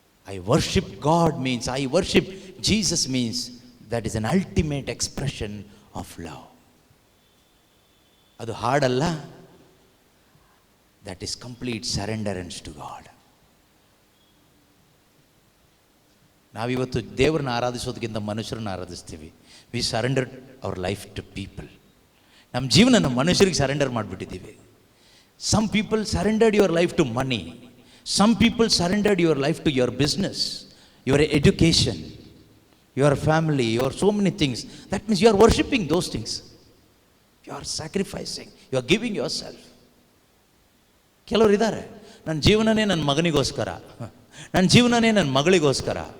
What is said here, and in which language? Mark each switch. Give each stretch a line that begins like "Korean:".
English: I worship God means, I worship Jesus means, that is an ultimate expression of love.
Kannada: ಅದು ಹಾಡಲ್ಲ,
English: that is complete surrenderance to God.
Kannada: ನಾವಿವತ್ತು ದೇವರನ್ನ ಆರಾಧಿಸೋದಕ್ಕಿಂತ ಮನುಷ್ಯರನ್ನ ಆರಾಧಿಸ್ತೀವಿ.
English: We surrender our life to people.
Kannada: ನಮ್ಮ ಜೀವನ ಮನುಷ್ಯರಿಗೆ surrender ಮಾಡಿಬಿಟ್ಟಿದ್ದೀವಿ.
English: Some people surrendered your life to money. Some people surrendered your life to your business, your education, your family, your so many things. That means you are worshipping those things. You are sacrificing. You are giving yourself.
Kannada: ಕೆಲವರು ಇದ್ದಾರೆ, ನನ್ನ ಜೀವನನೇ ನನ್ನ ಮಗನಿಗೋಸ್ಕರ, ನನ್ನ ಜೀವನನೇ ನನ್ನ ಮಗಳಿಗೋಸ್ಕರ.